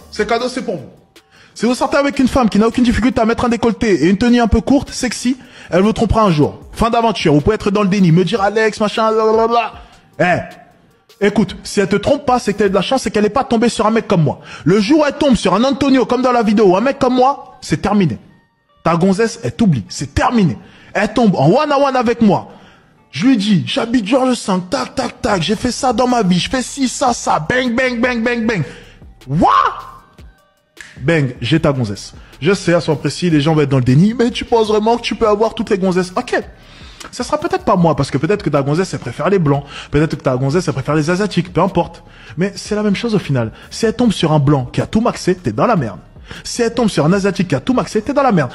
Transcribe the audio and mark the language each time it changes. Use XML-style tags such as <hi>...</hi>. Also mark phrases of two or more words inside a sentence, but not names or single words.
<fr>C'est cadeau, c'est pour vous. Si vous sortez avec une femme qui n'a aucune difficulté à mettre un décolleté et une tenue un peu courte, sexy, elle vous trompera un jour. Fin d'aventure, vous pouvez être dans le déni, me dire Alex, machin, blablabla. Écoute, si elle te trompe pas, c'est que t'as de la chance, c'est qu'elle n'est pas tombée sur un mec comme moi. Le jour où elle tombe sur un Antonio, comme dans la vidéo, ou un mec comme moi, c'est terminé. Ta gonzesse, elle t'oublie. C'est terminé. Elle tombe en one-on-one avec moi. Je lui dis, j'habite Georges V, tac, tac, tac, j'ai fait ça dans ma vie, je fais ci, ça, bang, bang, bang, bang, bang. What? Bang, j'ai ta gonzesse. Je sais, à son précis, les gens vont être dans le déni, mais tu penses vraiment que tu peux avoir toutes les gonzesses? Ok. Ça sera peut-être pas moi, parce que peut-être que ta gonzesse, elle préfère les blancs. Peut-être que ta gonzesse, elle préfère les asiatiques, peu importe. Mais c'est la même chose au final. Si elle tombe sur un blanc qui a tout maxé, t'es dans la merde. Si elle tombe sur un asiatique qui a tout maxé, t'es dans la merde.</fr>